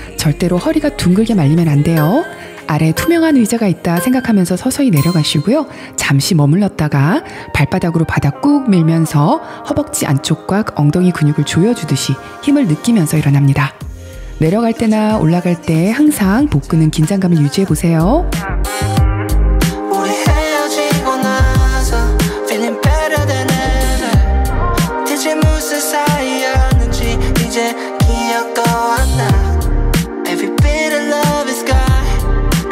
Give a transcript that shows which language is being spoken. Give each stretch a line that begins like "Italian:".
Korean: 절대로 허리가 둥글게 말리면 안 돼요. 아래에 투명한 의자가 있다 생각하면서 서서히 내려가시고요. 잠시 머물렀다가 발바닥으로 바닥 꾹 밀면서 허벅지 안쪽과 엉덩이 근육을 조여주듯이 힘을 느끼면서 일어납니다. 내려갈 때나 올라갈 때 항상 복근은 긴장감을 유지해보세요. 우리 헤어지고 나서
English: feeling better than ever.
Korean: 대체 무슨 사이였는지 이제 기억도 안 나.
English: Every bit of love is gone.